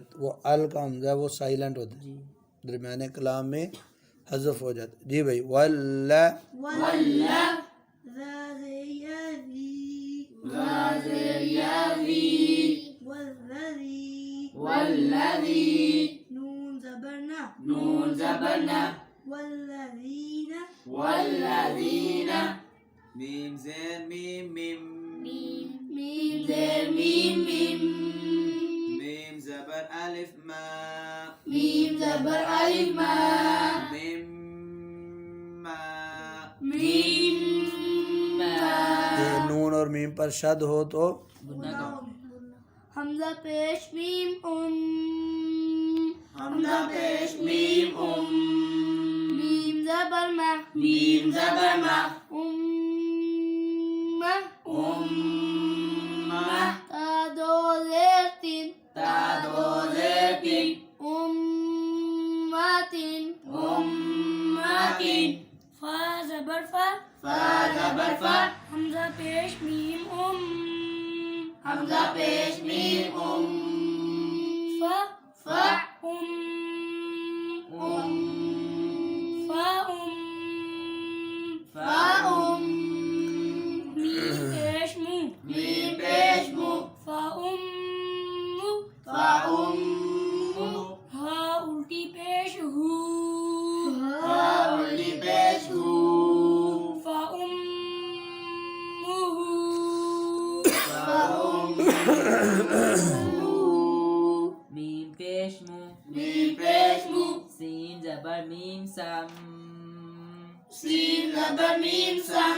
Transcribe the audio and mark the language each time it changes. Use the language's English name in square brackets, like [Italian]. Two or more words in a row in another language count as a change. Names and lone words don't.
[Urdu] وہ ال کا ہمزہ وہ سائلنٹ ہوتا ہے، درمیانِ کلام میں حذف ہو جاتا ہے. جی بھائی ولّا वल्ला वल्लज़ी نون زبرنا نون زبرنا वल्लज़ीना والذینا میم زین میم میم میم زیر میم میم میم زبر الف ما میم زبر الف ما میم ما میم ما یہ نون اور میم پر شد ہو تو ہمزہ پیش میم ہمزہ پیش میم میم زبر ما میم زبر ما उम्मा उम्मा تا دو زیر تین تا دو زیر تین उम्मातिन उम्मातिन فا زبر فا فا زبر فا ہمزہ پیش میم ہمزہ پیش میم फा फा فا میم پیش مو میم پیش مو फा فا امّو ہا الٹی پیش ہو ہا الٹی پیش ہو फा फा میم پیش مو میم پیش مو سین زبر میم سم سین زبر میم سم